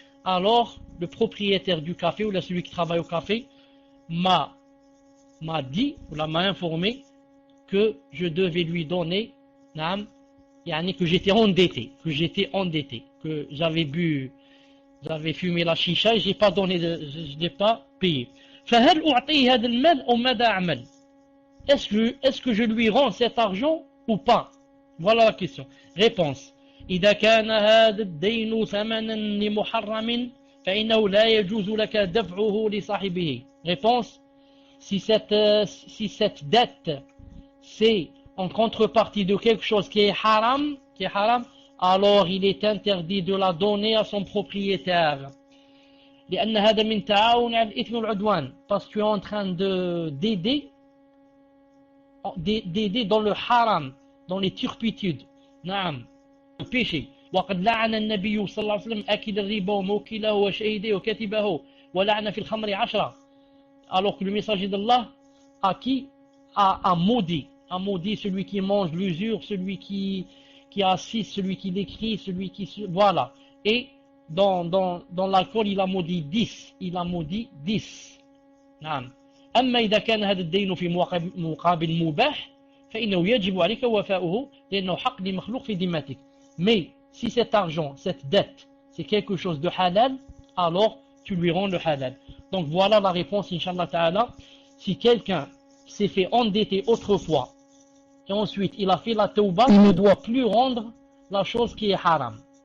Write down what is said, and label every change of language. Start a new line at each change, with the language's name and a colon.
French: Alors le propriétaire du café ou celui qui travaille au café m'a dit ou m'a informé que je devais lui donner, que j'étais endetté, que j'avais fumé la chicha et je n'ai pas payé.
Arabic: فهل أعطيه هذا المال أو ماذا أعمل؟
French: Est-ce que je lui rends cet argent ou pas? Voilà la question. Réponse.
Arabic: إذا كان هذا الدين ثمنا لمحرم فإنه لا يجوز لك دفعه لصاحبه.
French: Réponse. Si cette dette c'est en contrepartie de quelque chose qui est haram, alors il est interdit de la donner à son propriétaire.
Arabic: لأن هذا من تعاون على الإثم والعدوان.
French: Parce que tu es en train d'aider dans le haram, dans les turpitudes, naam, le péché.
Arabic: وقد لعن النبي صلى الله عليه وسلم أكل الربا وموكله وشهيده وكاتبه ولعن في الخمر 10.
French: Alors que le messager d'Allah à qui? À maudit. À maudit celui qui mange l'usure, celui qui assiste, celui qui l'écrit, celui qui... Voilà. Et dans l'alcool, il a maudit 10. Il a maudit 10. نعم.
Arabic: أما إذا كان هذا الدين في مقابل مباح فإنه يجب عليك وفاؤه لأنه حق لمخلوق في ذمتك.
French: Mais si cet argent, cette dette, c'est quelque chose de halal, alors tu lui rends le halal. Donc voilà la réponse, Inch'Allah Ta'ala. Si quelqu'un s'est fait endetter autrefois et ensuite il a fait la tauba, il ne doit plus rendre la chose qui est haram.